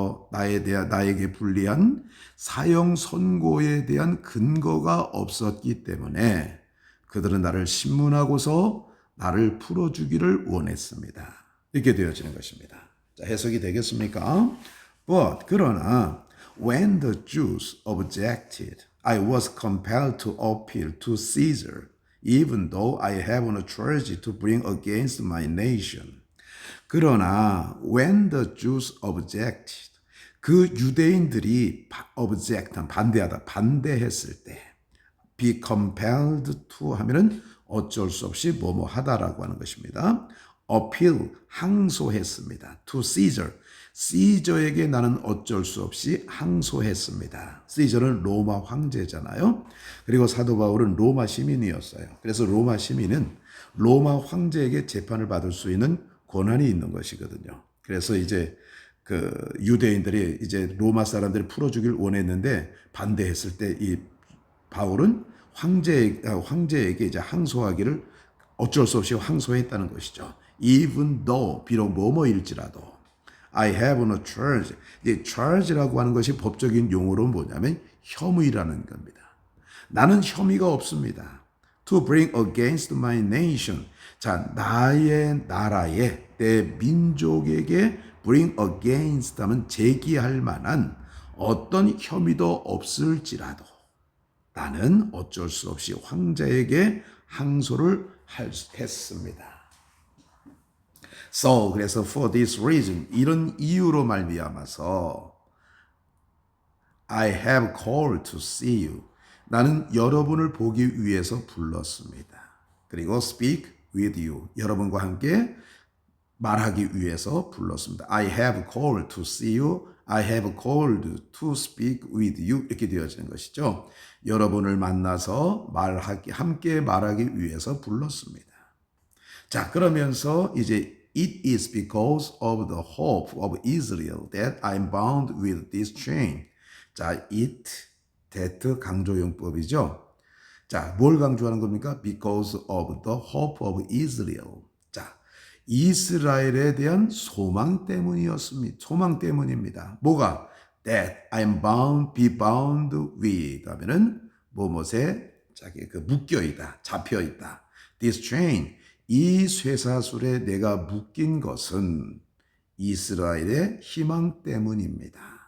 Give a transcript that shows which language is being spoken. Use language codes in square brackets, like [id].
[ko] 나에게 불리한 사형 선고에 대한 근거가 없었기 때문에 그들은 나를 신문하고서 나를 풀어주기를 원했습니다. 이렇게 되어지는 것입니다. [en] 자, [ko] 해석이 되겠습니까? [en] But 그러나 when the Jews objected, I was compelled to appeal to Caesar, even though I have no charge to bring against my nation. [ko] 그러나 [en] when the Jews objected, [ko] 그 유대인들이 반대하다, 반대했을 때, [en] be compelled to [ko] 하면은 어쩔 수 없이 뭐뭐 하다라고 하는 것입니다. appeal, 항소했습니다. [en] to Caesar, [ko] 시저에게 나는 어쩔 수 없이 항소했습니다. 시저는 로마 황제잖아요. 그리고 사도 바울은 로마 시민이었어요. 그래서 로마 시민은 로마 황제에게 재판을 받을 수 있는 권한이 있는 것이거든요. 그래서 이제 그 유대인들이 이제 로마 사람들을 풀어주길 원했는데 반대했을 때 이 바울은 황제에게 이제 항소하기를 어쩔 수 없이 항소했다는 것이죠. [en] Even though, [ko] 비록 뭐뭐일지라도 [en] I have no charge. [ko] 이 charge라고 하는 것이 법적인 용어로 뭐냐면 혐의라는 겁니다. 나는 혐의가 없습니다. [en] To bring against my nation. [ko] 자, 나의 나라에, 내 민족에게 [en] bring against [ko] 하면 제기할 만한 어떤 혐의도 없을지라도 나는 어쩔 수 없이 황제에게 항소를 했습니다. [en] So, [ko] 그래서 [en] for this reason, [ko] 이런 이유로 말미암아서 [en] I have called to see you. [ko] 나는 여러분을 보기 위해서 불렀습니다. [en] 그리고 speak with you. [ko] 여러분과 함께 말하기 위해서 불렀습니다. [en] I have called to see you. I have called to speak with you. [ko] 이렇게 되어지는 것이죠. 여러분을 만나서 함께 말하기 위해서 불렀습니다. 자, 그러면서 이제 [en] It is because of the hope of Israel that I'm bound with this chain. [ko] 자, it, that 강조용법이죠. 자, 뭘 강조하는 겁니까? [en] Because of the hope of Israel. [ko] 자, 이스라엘에 대한 소망 때문이었습니다. 소망 때문입니다. 뭐가? [en] That I'm be bound with [ko] 하면은 뭐뭐에 자기 묶여있다, 잡혀있다. [en] This chain, [ko] 이 쇠사슬에 내가 묶인 것은 이스라엘의 희망 때문입니다.